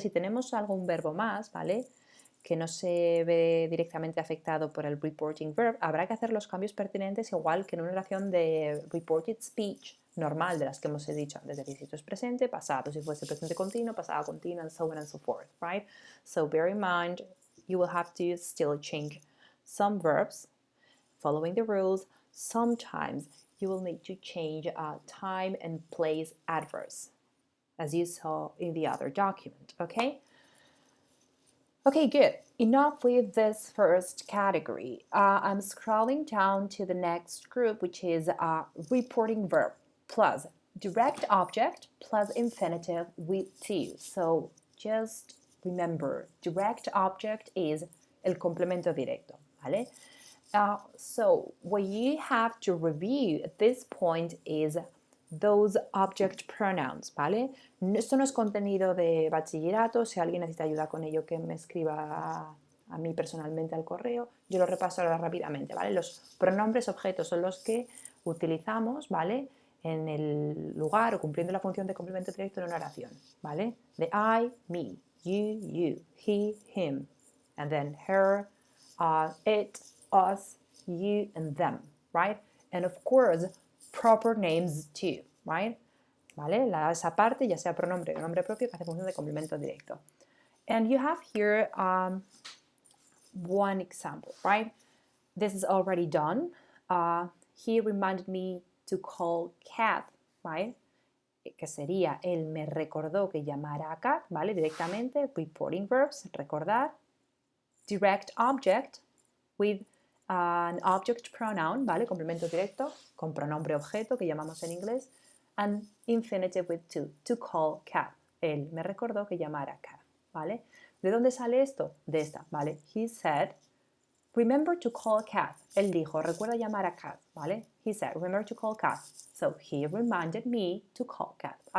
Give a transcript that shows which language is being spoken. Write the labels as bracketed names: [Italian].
[Spanish] Si tenemos algún verbo más, ¿vale? Que no se ve directamente afectado por el reporting verb, habrá que hacer los cambios pertinentes igual que en una oración de reported speech normal, de las que hemos dicho antes, de que si esto es presente, pasado, si fuese presente continuo, pasado continuo, [English] and so on and so forth, right? So bear in mind, you will have to still change some verbs following the rules. Sometimes you will need to change time and place adverbs, as you saw in the other document, okay? Okay, good. Enough with this first category. I'm scrolling down to the next group, which is reporting verb plus direct object plus infinitive with to. So just remember, direct object is [Spanish] el complemento directo, [English] ¿vale? So what you have to review at this point is those object pronouns, ¿vale? [Spanish] Esto no es contenido de bachillerato, si alguien necesita ayuda con ello que me escriba a mí personalmente al correo, yo lo repaso ahora rápidamente, ¿vale? Los pronombres objetos son los que utilizamos, ¿vale? En el lugar o cumpliendo la función de complemento directo en una oración, ¿vale? [English] De I, me, you, he, him, and then her, it, us, you, and them, right? And of course, proper names too, right? [Spanish] ¿Vale? Esa parte, ya sea pronombre o nombre propio, que hace función de complemento directo. [English] And you have here one example, right? This is already done. He reminded me to call Kat, right? [Spanish] Que sería, él me recordó que llamara a Kat, ¿vale? Directamente, reporting verbs, recordar. [English] Direct object with an object pronoun, ¿vale? [Spanish] Complemento directo, con pronombre objeto, que llamamos en inglés. [English] And infinitive with to call Kat. [Spanish] Él me recordó que llamara a Kat, ¿vale? ¿De dónde sale esto? De esta, ¿vale? [English] He said, remember to call Kat. [Spanish] Él dijo, recuerda llamar a Kat, ¿vale? [English] He said, remember to call Kat. So, he reminded me to call Kat.